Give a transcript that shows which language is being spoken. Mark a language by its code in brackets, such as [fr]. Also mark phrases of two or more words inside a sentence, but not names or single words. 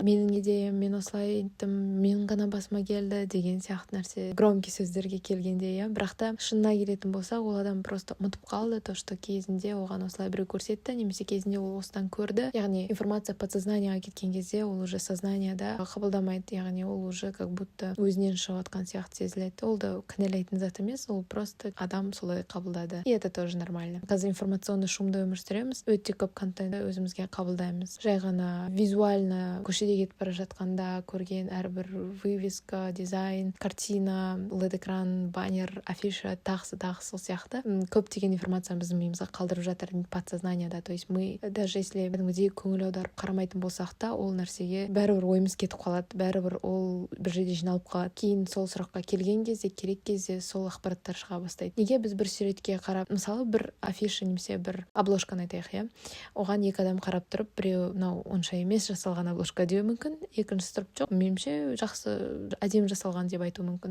[kk] Менің идеям, мен осылай айттым, мен ғана басыма келді деген сияқты нәрсе. Громкий сөздерге келгенде, бірақ та шынына келетін болса, ол адам просто ұмытып қалды, [ru] то что [kk] кезінде оған осылай біреу көрсетті, немесе кезінде ол осыдан көрді. Яғни информация подсознаниеға кеткен кезде ол уже сознанияда қабылдамайды, яғни ол [ru] уже как будто [kk] өзінен шығып жатқан сияқты сезіледі. Ол да кінәлайтын зат емес, ол просто адам солай қабылдады. [ru] И это тоже нормально. [kk] Қазір информационный шумда өмір сүреміз, өте көп контентті өзімізге қабылдаймыз. Жай ғана визуально көшеде кетіп бара жатқанда көрген әрбір вывеска, дизайн, картина, LED-экран, баннер, афиша, тағысы сол сияқты көптеген информацияны біздің миымызға қалдырып жатыр подсознанияда. [ru] То есть мы даже если [kk] көңіл аударып қарамайтын болсақ та, ол нәрсеге бәрібір ойымыз кетіп қалады, бәрібір ол бір жерде жиналып қалады. Кейін сол сұраққа келген кезде, керек кезде сол ақпараттар шыға бастайды. Неге біз бір суретке қарап, мысалы бір афиша немесе бір обложканы айтайық, оған екі адам қарап тұрып, біреу мынау онша емес жасалған обложка деуі мүмкін, екіншісі тұрып, жоқ, меніңше жақсы, әдемі жасалған деп айтуы мүмкін.